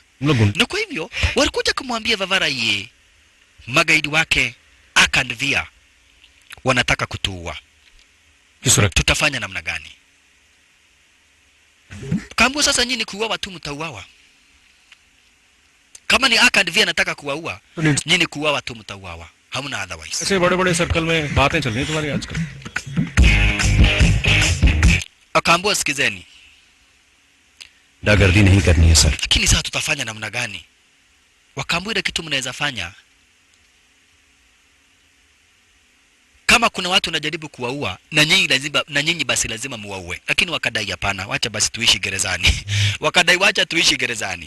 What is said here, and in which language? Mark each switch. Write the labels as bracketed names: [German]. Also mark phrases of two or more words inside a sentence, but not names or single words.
[Swahili] Na kwa hivyo walikuja kumwambia Vavaraye magaidi wake Akandvia wanataka kutuua. Tutafanya namna gani? Kaambiwa sasa nyinyi kuuawa tu mtauawa. Kama ni Akandvia anataka kuwaua, nyinyi kuuawa tu mtauawa. Hamna otherwise. [Hindi] ऐसे बड़े-बड़े सर्कल में बातें चल रही हैं तुम्हारी आजकल. [Swahili] Akaambiwa sikizeni. [Hindi] दागर्दी नहीं करनी है सर. [Swahili] Lakini sasa tutafanya namna gani? Wakaambiwa ile kitu mnaweza fanya. Kama kuna watu wanajaribu kuwaua na nyinyi basi lazima muwaue. Lakini wakadai hapana, wacha basi tuishi gerezani. Wakadai wacha tuishi gerezani.